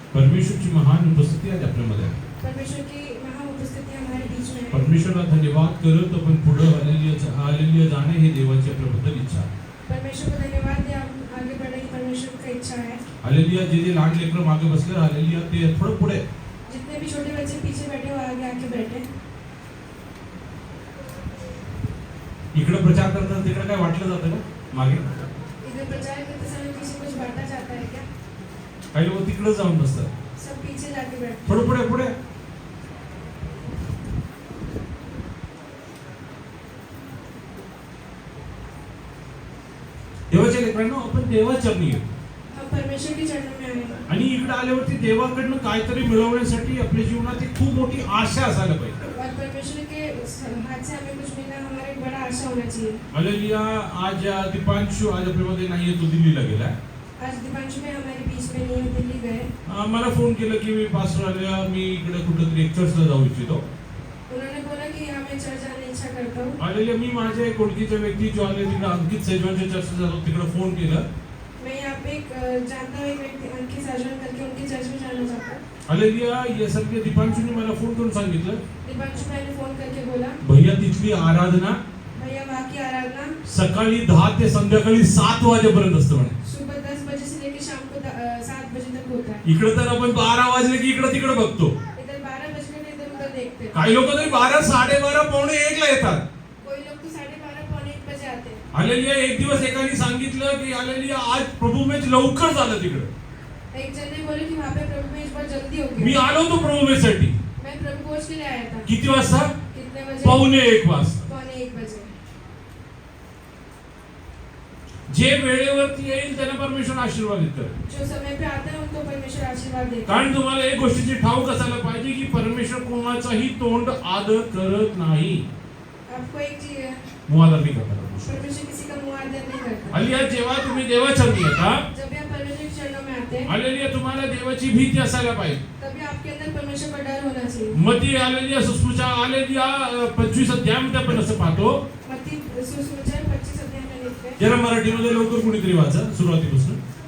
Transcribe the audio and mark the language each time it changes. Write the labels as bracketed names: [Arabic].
[Marathi] परमेश्वरची महान उपस्थिती आज आपल्यामध्ये आहे. [Hindi] परमेश्वर की महान उपस्थिति हमारे बीच में है. [Marathi] परमेश्वरला धन्यवाद करत आपण पुढे हालेलुया जाणे हे देवाची आपल्याबद्दल इच्छा आहे. [Hindi] परमेश्वर को धन्यवाद दे. आप आगे बढ़े ही परमेश्वर की इच्छा है. हालेलुया. [Marathi] जे लहान लेकरं मागे बसले हालेलुया ते थोडं पुढे. [Hindi] जितने भी छोटे बच्चे पीछे बैठे वो आगे आके बैठे. [Marathi] इकडे प्रचार करताना तिकडे काय वाटलं जातं का मागे? [Hindi] इधर प्रचार करते समय किसी कुछ बांटा जाता है क्या? [Marathi] काही लोक तिकडे जाऊन बसतात. [Hindi] सब पीछे जाके बैठते. [Marathi] थोडं पुढे पुढे. देवाच्या लेकरांनो आपण देवाचरणी आहे. [Hindi] हम परमेश्वर के चरणों में आए. [Marathi] आणि इकडे आल्यावरती देवाकडनं काहीतरी मिळवण्यासाठी आपल्या जीवनात एक खूप मोठी आशा असायला पाहिजे. [Hindi] और परमेश्वर के हाथ से हमें कुछ मिलना हमारा एक बड़ा आशा होना चाहिए. हालेलुया. [Marathi] आज दीपांशु आज आपल्यामध्ये नाहीये, तो दिल्लीला गेलाय. [Hindi] आज दीपांशु में हमारे बीच में नहीं है, दिल्ली गए. [Marathi] मला फोन केलं की मी पास्टर आल्या, मी इकडे कुठेतरी एक चर्चला जाऊ इच्छितो. [Hindi] उन्होंने बोला कि यहाँ मैं चर्च जाने इच्छा करता हूँ. हालेलुया. [Marathi] मी माझ्या एक ओळखीच्या व्यक्ती जो आले तिकडे अंकित सेजवानच्या चर्चला जातो तिकडे फोन केलं. [Hindi] मैं यहाँ पे एक जानता हूँ एक व्यक्ति अंकित साजन करके उनके चर्च में जाना चाहता हूँ. हालेलुया. [Marathi] ये सगळे दीपांशुने मला फोन करून सांगितलं, [Hindi] दीपांशु भाई ने फोन करके बोला, [Marathi] भैया तिथली आराधना [Hindi] भैया वहाँ की आराधना [Marathi] सकाळी 10 ते संध्याकाळी 7 वाजेपर्यंत असतं म्हणे. [Hindi] सुबह 10 बजे से लेकर शाम को 7 बजे तक होता है. [Marathi] इकडे तर आपण 12 वाजले की इकडे तिकडे बघतो. [Hindi] इधर 12 बजने में इधर उधर देखते हैं. [Marathi] काही लोक तरी 12, 12:30, पावणे 1 ला येतात. [Hindi] कोई लोग तो 12:30 पौने 1 बजे आते हैं. हालेलुया. [Marathi] एक दिवस एकाने सांगितलं की हालेलुया आज प्रभू मॅच लवकर झालं तिकडे. [Hindi] एक जन ने बोले कि वहाँ पे प्रभु में इस बार जल्दी हो [Marathi] मी [Hindi] गया. [Marathi] आलो तो प्रभू मॅच साठी. [Hindi] मैं प्रभु भोज के लिए आया था. [Marathi] किती वाजता? [Hindi] कितने बजे? [Marathi] पावणे 1 वाजता. [Hindi] पौने 1 बजे. [Marathi] जे वेळेवरती येईल त्याला परमेश्वर आशीर्वाद देतो. [Hindi] जो समय पे आता है उनको परमेश्वर आशीर्वाद देता है. [Marathi] कारण तुम्हाला एक गोष्टीची ठाऊक असायला पाहिजे की परमेश्वर कोणाचाही तोंड आदर करत नाही. [Hindi] आपको एक चीज [Marathi] मुआदर नाही करत. [Hindi] परमेश्वर किसी का मुँह आदर नहीं करता. हालेलुया. [Marathi] जेव्हा तुम्ही देवाचरणी येता, [Hindi] जब भी आप परमेश्वर के चरणों में आते हैं, [Marathi] हालेलुया, तुम्हाला देवाची भीती असायला पाहिजे. [Hindi] तभी आपके अंदर परमेश्वर का डर होना चाहिए. [Marathi] मती हालेलुया सुसमाचार हालेलुया 25 अध्यायामध्ये आपण असं पाहतो. [Hindi] मत्ती सुसमाचार 25 अध्याय में लिखते हैं. [Marathi] जरा मराठीमध्ये लवकर कुणीतरी वाचा सुरुवातीपासून.